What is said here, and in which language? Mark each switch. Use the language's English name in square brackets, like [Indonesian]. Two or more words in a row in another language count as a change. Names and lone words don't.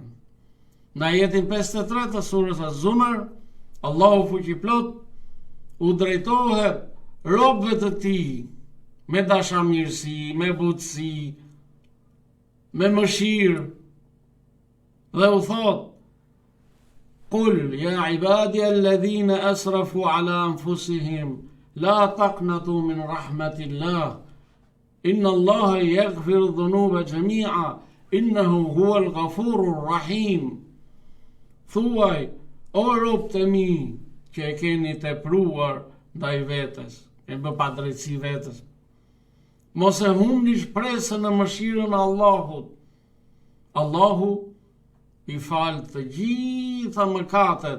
[Albanian] Në ajetin 53 të surës Az-Zumar, Allahu fuqiplot u drejtohet robëve të tij me dashamirësi, me butësi, me mëshirë dhe u thot: [Arabic] قل يا عبادي الذين أسرفوا على أنفسهم لا تقنطوا من رحمة الله إن الله يغفر الذنوب جميعا إنه هو الغفور الرحيم. [Albanian] Thuaj, o robët e mi që e keni tepruar ndaj vetes, e bë padrejtësi vetes, mos e humni shpresën në mëshirën e Allahut. Allahu i fal të gjitha mëkatet.